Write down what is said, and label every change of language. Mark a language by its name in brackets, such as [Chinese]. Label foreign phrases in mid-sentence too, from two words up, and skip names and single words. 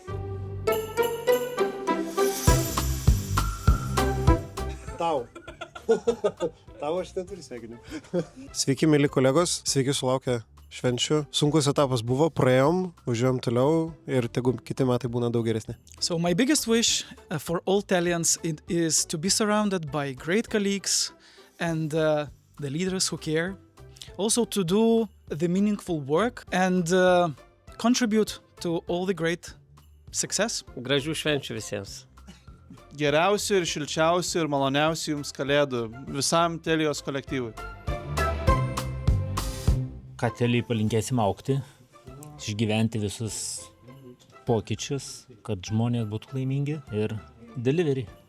[Lithuanian] Tau. Tau aš neturiu sveikinimų. Sveiki, mėly kolegos, sveiki sulaukę švenčių. Sunkus etapas buvo, praėjom, važiuojam toliau ir tegu kiti metai būna daug geresni. [English] So my biggest wish for all Telians is to be surrounded by great colleagues and the leaders who care. Also to do the meaningful work and contribute to all the great success. [Lithuanian] Gražių švenčių visiems. Geriausių ir šilčiausių ir maloniausių jums kalėdų visam Telijos kolektyvui. Ką Telijai palinkėsim augti, išgyventi visus pokyčius, kad žmonės būtų laimingi ir delivery.